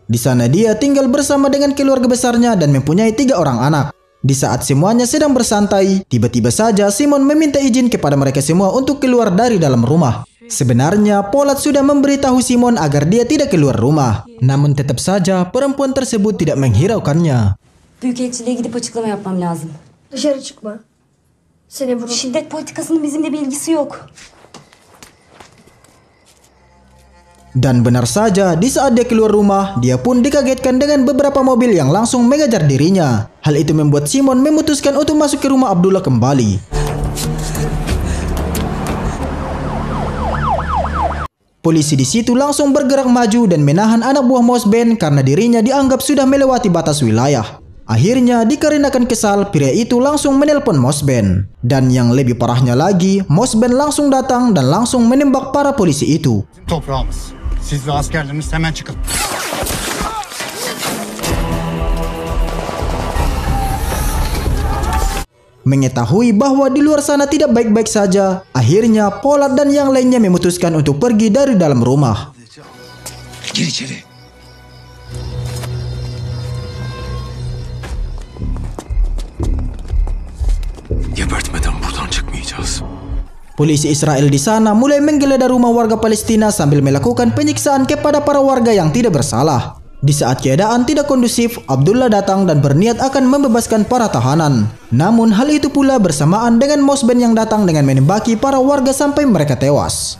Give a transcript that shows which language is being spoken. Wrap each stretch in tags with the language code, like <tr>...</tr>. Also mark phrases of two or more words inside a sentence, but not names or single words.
<id>Di sana dia tinggal bersama dengan keluarga besarnya dan mempunyai 3 orang anak. Di saat semuanya sedang bersantai, tiba-tiba saja Simon meminta izin kepada mereka semua untuk keluar dari dalam rumah. Sebenarnya Polat sudah memberitahu Simon agar dia tidak keluar rumah. Namun tetap saja perempuan tersebut tidak menghiraukannya.</id> <tr>Büyükelçiliğe gidip açıklama yapmam lazım. Dışarı çıkma. Seni vurur. Şiddet politikasının bizimle bir ilgisi yok.</tr> <id>Dan benar saja, di saat dia keluar rumah, dia pun dikagetkan dengan beberapa mobil yang langsung mengejar dirinya. Hal itu membuat Simon memutuskan untuk masuk ke rumah Abdullah kembali. Polisi di situ langsung bergerak maju dan menahan anak buah Mosben karena dirinya dianggap sudah melewati batas wilayah. Akhirnya dikarenakan kesal, pria itu langsung menelpon Mosben. Dan yang lebih parahnya lagi, Mosben langsung datang dan langsung menembak para polisi itu.</id> <tr>Toprağımız. Siz ve askerleriniz hemen çıkın.</tr> <id>Mengetahui bahwa di luar sana tidak baik-baik saja, akhirnya Polat dan yang lainnya memutuskan untuk pergi dari dalam rumah.</id> <tr>Gir içeri. Gebertmeden buradan çıkmayacağız.</tr> <id>Polisi Israel di sana mulai menggeledah rumah warga Palestina sambil melakukan penyiksaan kepada para warga yang tidak bersalah. Di saat keadaan tidak kondusif, Abdullah datang dan berniat akan membebaskan para tahanan. Namun hal itu pula bersamaan dengan Mosben yang datang dengan menembaki para warga sampai mereka tewas.</id>